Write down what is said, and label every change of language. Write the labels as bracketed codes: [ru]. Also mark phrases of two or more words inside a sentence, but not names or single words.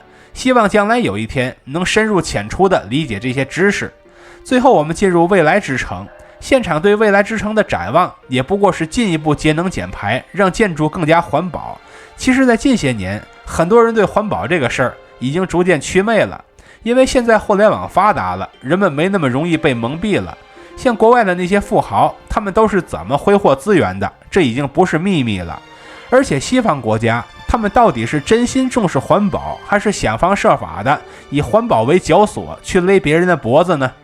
[zh] 希望將來有一天能深入淺出地理解這些知識。最後我們進入未來之城，現場對未來之城的展望，也不過是進一步節能減排，讓建築更加環保。其實在近些年，很多人對環保這個事兒已經逐漸祛魅了，因為現在互聯網發達了，人們沒那麼容易被蒙蔽了。像國外的那些富豪，他們都是怎麼挥霍資源的，這已經不是秘密了。而且西方國家，他們到底是真心重視環保，還是想方設法的以環保為絞索去勒別人的脖子呢？